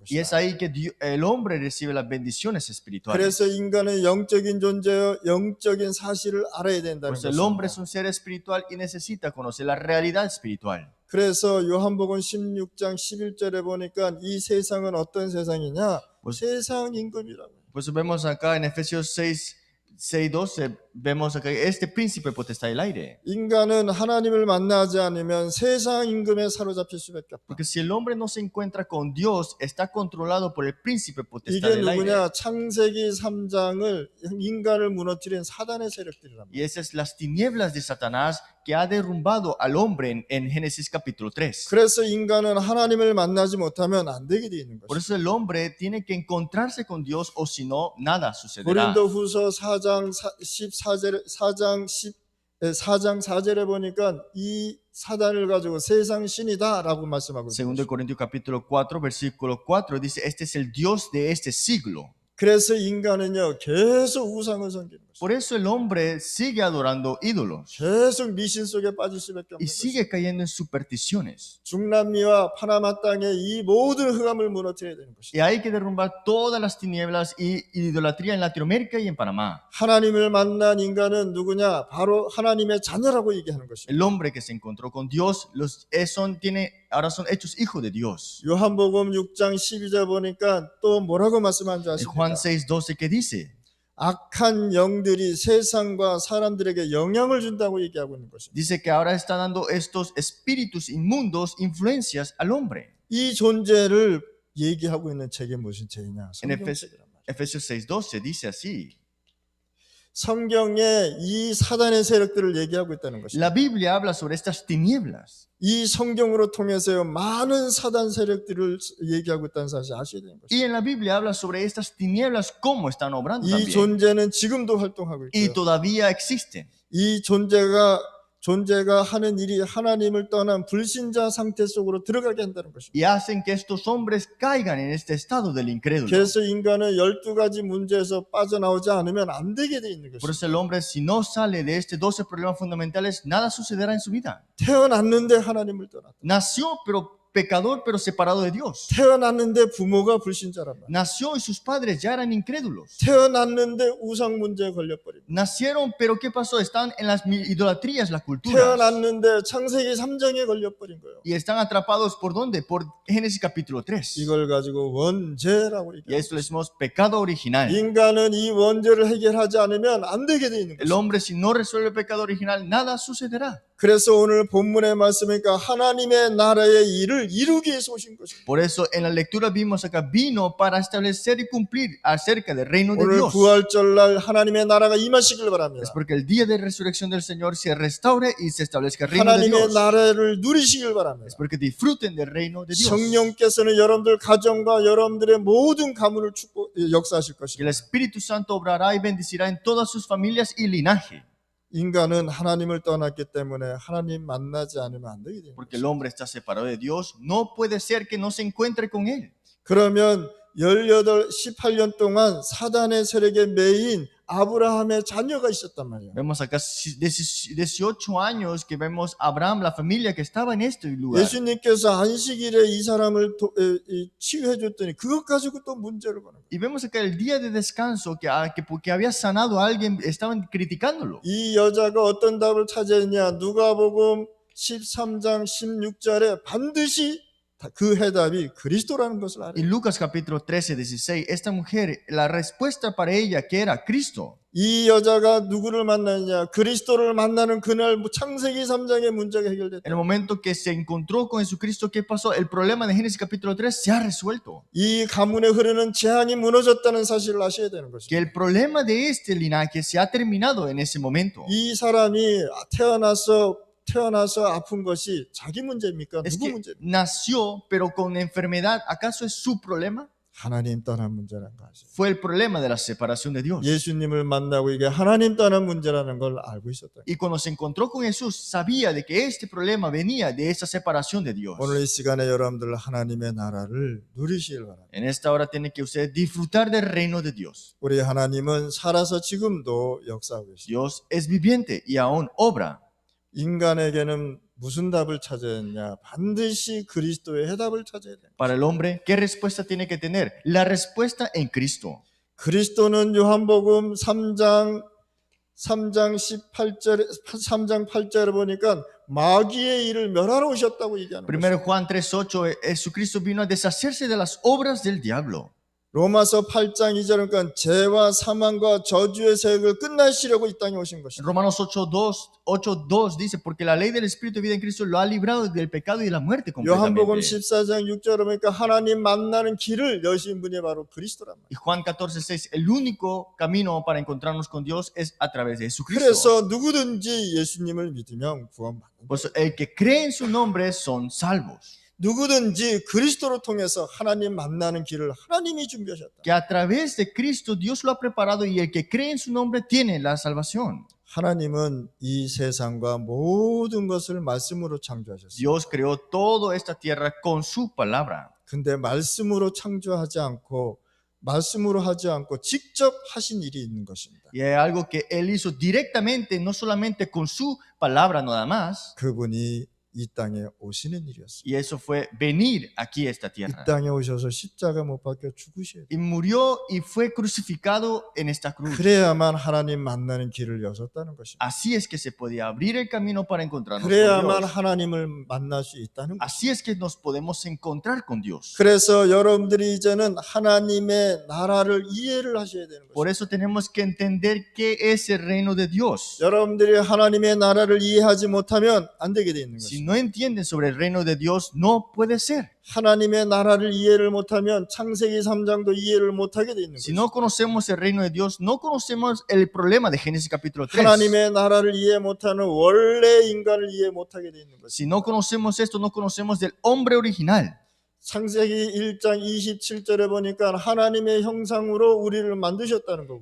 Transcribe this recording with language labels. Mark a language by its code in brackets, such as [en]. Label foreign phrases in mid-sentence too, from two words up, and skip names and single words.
[es] Y es [ko] 것이다. [es] ahí que el hombre recibe las bendiciones espirituales. [ko] 그래서 인간은 영적인 존재여 영적인 사실을 알아야 [es] Por [ko] 된다는 [es] eso el hombre es [ko] 것입니다. [es] un ser espiritual y necesita conocer la realidad espiritual. [ko] 그래서 요한복음 16장 11절에 보니까 이 세상은 어떤 세상이냐? 세상 임금이라고. [es] Por eso vemos acá en Efesios 6:12, vemos acá este príncipe potestad del aire. [ko] 인간은 하나님을 만나지 않으면 세상 임금에 사로잡힐 수밖에 없다. [es] Porque si el hombre no se encuentra con Dios, está controlado por el príncipe potestad [ko] 이게 [es] del aire. [ko] 누구냐? 창세기 3장을 인간을 무너뜨린 사단의 세력들이랍니다. [es] Y esas las tinieblas de Satanás que ha derrumbado al hombre en Génesis capítulo 3. [ko] 그래서 인간은 하나님을 만나지 못하면 안 되게 돼 있는 [es] Por [ko] 것이죠. [es] eso el hombre tiene que encontrarse con Dios o si no, nada sucederá. [ko] 고린도후서 4장 4절에 보니까 이 사단을 가지고 세상 신이다라고 말씀하고 [es] Segundo [ko] 있습니다. [es] Corintios capítulo 4, versículo 4 dice, este es el Dios de este siglo. [ko] 그래서 인간은요 계속 우상을 섬기는 것입니다. [es] Por eso el hombre sigue adorando ídolos [ko] 계속 미신 속에 빠질 수밖에 [es] y [ko] 없는 것입니다. [es] sigue cayendo en supersticiones. [ko] 중남미와 파나마 땅의 이 모든 흑암을 무너뜨려야 되는 것입니다. [es] Y hay que derrumbar todas las tinieblas y idolatría en Latinoamérica y en Panamá. [ko] 하나님을 만난 인간은 누구냐? 바로 하나님의 자녀라고 얘기하는 것입니다. [es] El hombre que se encontró con Dios ahora son hechos hijos de Dios. [ko] 요한복음 6장 12절 보니까 또 뭐라고 말씀하는지 [es] En Juan [ko] 아십니까? [es] 6:12, ¿qué dice? [ko] 악한 영들이 세상과 사람들에게 영향을 준다고 얘기하고 있는 것입니다. [es] Dice que ahora está dando estos espíritus inmundos influencias al hombre. [ko] 이 존재를 얘기하고 있는 책이 무슨 책이냐? [es] En [ko] 성경책이란 말이에요. [es] Efesios 6:12 dice así. [ko] 성경에 이 사단의 세력들을 얘기하고 있다는 것입니다. [es] La Biblia habla sobre estas tinieblas. [ko] 이 성경으로 통해서요 많은 사단 세력들을 얘기하고 있다는 사실 아셔야 되는 [es] Y [ko] 것입니다. [es] en la Biblia habla sobre estas tinieblas, cómo están obrando [ko] 이 [es] también. [ko] 존재는 지금도 활동하고 [es] Y [ko] 있고요. [es] todavía existen. [ko] 이 존재가 하는 일이 하나님을 떠난 불신자 상태 속으로 들어가게 한다는 것입니다. [es] Y hacen que estos hombres caigan en este estado del incrédulo. [ko] 그래서 인간은 12가지 문제에서 빠져나오지 않으면 안 되게 돼 있는 [es] Por [ko] 것입니다. [es] eso el hombre, si no sale de estos 12 problemas fundamentales, nada sucederá en su vida. [ko] 태어났는데 하나님을 떠났다. [es] Nació, pero pecador, pero separado de Dios. [ko] 태어났는데 부모가 불신자란 말이에요. [es] Nació y sus padres ya eran incrédulos. [ko] 태어났는데 우상 문제에 걸려버립니다. [es] Nacieron, pero ¿qué pasó? Están en las idolatrías, las culturas. [ko] 태어났는데 창세기 3장에 걸려버린 거예요. [es] Y están atrapados ¿por dónde? Por Génesis capítulo 3. [ko] 이걸 가지고 원죄라고 [es] Y a [ko] 얘기해요. [es] esto le decimos pecado original. [ko] 인간은 이 원죄를 해결하지 않으면 안 되게 돼 있는 [es] El [ko] 거예요. [es] hombre, si no resuelve el pecado original, nada sucederá. [ko] 그래서 오늘 본문의 말씀이니까 하나님의 나라의 일을 이루기 위해서 오신 것입니다. [es] Por eso en la lectura vimos acá, vino para establecer y cumplir acerca del reino de [ko] 오늘 [es] Dios. [ko] 부활절날 하나님의 나라가 임하시길 [es] Es [ko] 바랍니다. [es] porque el día de resurrección del Señor se restaure y se establezca el reino de [ko] 하나님의 [es] Dios. [ko] 나라를 누리시길 바랍니다. [es] Es porque disfruten del reino de Dios. [ko] 성령께서는 여러분들 가정과 여러분들의 모든 가문을 역사하실 [es] Que [ko] 것입니다. [es] el Espíritu Santo obrará y bendecirá en todas sus familias y linaje. [ko] 인간은 하나님을 떠났기 때문에 하나님 만나지 않으면 안 되게 됩니다. [es] Porque el hombre está separado de Dios, no puede ser que no se encuentre con Él. [ko] 그러면 18년 동안 사단의 세력에 매인 아브라함의 자녀가 있었단 말이에요. [es] Vemos acá 18 años que vemos a Abraham, la familia que estaba en este lugar. [ko] 예수님께서 안식일에 이 사람을 치유해 줬더니 그것 가지고 또 문제를 거는 거예요. [es] Y vemos acá el día de descanso que porque había sanado a alguien, estaban criticándolo. [ko] 이 여자가 어떤 답을 찾았냐? 누가복음 13장 16절에 반드시 그 해답이 그리스도라는 것을 알아요. [es] En Lucas capítulo 13, 16, esta mujer, la respuesta para ella que era Cristo. [ko] 이 여자가 누구를 만나느냐? 그리스도를 만나는 그날 창세기 3장의 문제가 해결됐다. [es] En el momento que se encontró con Jesucristo, ¿qué pasó? El problema de Génesis capítulo 3 se ha resuelto. [ko] 이 가문에 흐르는 재앙이 무너졌다는 사실을 아셔야 되는 것입니다. [es] Que el problema de este linaje se ha terminado en ese momento. [ko] 이 사람이 태어나서 아픈 것이 자기 문제입니까? [es] Es [ko] 누구 [es] que [ko] 문제입니까? [es] nació, pero con enfermedad, ¿acaso es su problema? [ko] 하나님 떠난 문제라는 거 아시죠? [es] Fue el problema de la separación de Dios. [ko] 예수님을 만나고 이게 하나님 떠난 문제라는 걸 알고 있었다. [es] Y cuando se encontró con Jesús, sabía de que este problema venía de esa separación de Dios. [ko] 오늘 이 시간에 여러분들 하나님의 나라를 누리시길 바랍니다. [es] En esta hora tiene que usted disfrutar del reino de Dios. [ko] 우리 하나님은 살아서 지금도 역사하고 계십니다. [es] Dios es viviente y aún obra. [ko] 인간에게는 무슨 답을 찾아야 했냐? 반드시 그리스도의 해답을 찾아야 됩니다. [es] Para el hombre, ¿qué respuesta tiene que tener? La respuesta en Cristo. [ko] 그리스도는 요한복음 3장 8절에 보니까 마귀의 일을 멸하러 오셨다고 얘기하는 거예요. [es] Primero Juan 3:8, Jesucristo vino a deshacerse de las obras del diablo. [ko] 로마서 8장 2절은 그러니까 죄와 사망과 저주의 세력을 끝내시려고 이 땅에 오신 [es] En [ko] 것입니다. [es] Romanos 8:2 dice, porque la ley del Espíritu de vida en Cristo lo ha librado del pecado y de la muerte [ko] 요한복음 [es] completamente. [ko] 14장 6절에 보니까 하나님 만나는 길을 여신 분이 바로 그리스도란 말이에요. [es] Y Juan 14:6, el único camino para encontrarnos con Dios es a través de Jesucristo. [ko] 그래서 누구든지 예수님을 믿으면 구원받는다. [es] Por eso, el que cree en su nombre son salvos. [ko] 누구든지 그리스도를 통해서 하나님 만나는 길을 하나님이 준비하셨다. [es] Que a través de Cristo Dios lo ha preparado y el que cree en su nombre tiene la salvación. [ko] 하나님은 이 세상과 모든 것을 말씀으로 창조하셨어요. [es] Dios creó toda esta tierra con su palabra. [ko] 근데 말씀으로 창조하지 않고 말씀으로 하지 않고 직접 하신 일이 있는 것입니다. [es] Y hay algo que Él hizo directamente, no solamente con su palabra nada más, [ko] 그분이 이 땅에 오시는 일이었습니다. [es] y eso fue venir aquí a esta [ko] 이 [es] tierra. [ko] 땅에 오셔서 십자가 못 박혀 죽으셔야 돼요. [es] Y murió y fue crucificado en esta cruz. [ko] 그래야만 하나님 만나는 길을 여셨다는 것입니다. [es] Así es que se podía abrir el camino para encontrarnos con [ko] 그래야만 [es] Dios. [ko] 하나님을 만날 수 있다는 것입니다. [es] Así es que nos podemos encontrar con Dios. [ko] 그래서 여러분들이 이제는 하나님의 나라를 이해를 하셔야 되는 [es] Por [ko] 것입니다. [es] eso tenemos que entender qué es el reino de Dios. [ko] 여러분들이 하나님의 나라를 이해하지 못하면 안 되게 돼 있는 [es] Si [ko] 것입니다. [es] no entienden sobre el reino de Dios, no puede ser. [ko] 하나님의 나라를 이해를 못하면 창세기 3장도 이해를 못하게 돼 있는 [es] Si [ko] 것입니다. [es] no conocemos el reino de Dios, no conocemos el problema de Génesis capítulo 3. [ko] 하나님의 나라를 이해 못하는 원래 인간을 이해 못하게 돼 있는 것입니다. [es] Si no conocemos esto, no conocemos del hombre original. [ko] 창세기 1장 27절에 보니까 하나님의 형상으로 우리를 만드셨다는 거고요.